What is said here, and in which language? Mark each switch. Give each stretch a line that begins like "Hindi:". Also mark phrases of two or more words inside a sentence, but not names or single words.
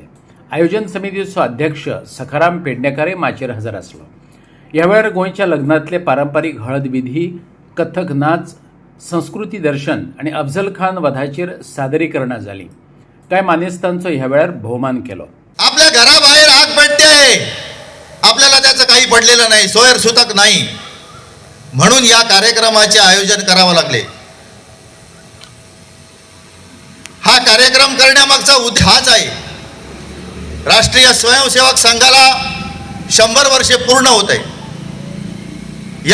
Konkani: आयोजन समितीचो अध्यक्ष सखाराम पेडणेकारे माचेर हजर आसलो। ह्या वेळार गोंयच्या लग्नांतले पारंपारीक हळद विधी, कथक नाच, संस्कृती दर्शन आणि अफजल खान वधाचेर सादरीकरणां जाली। कांय मानेस्तांचो ह्या वेळार भोवमान केलो।
Marathi: आपल्या घराबाहेर आग पेटते आहे, आपल्याला त्याचं काही पडलेलं नाही, सोयर सुतक नाही, म्हणून या कार्यक्रमाचे आयोजन करावं लागले। हा कार्यक्रम करण्यामागचा उद्देश हाच आहे। राष्ट्रीय स्वयंसेवक संघाला 100 वर्षे पूर्ण होत आहे।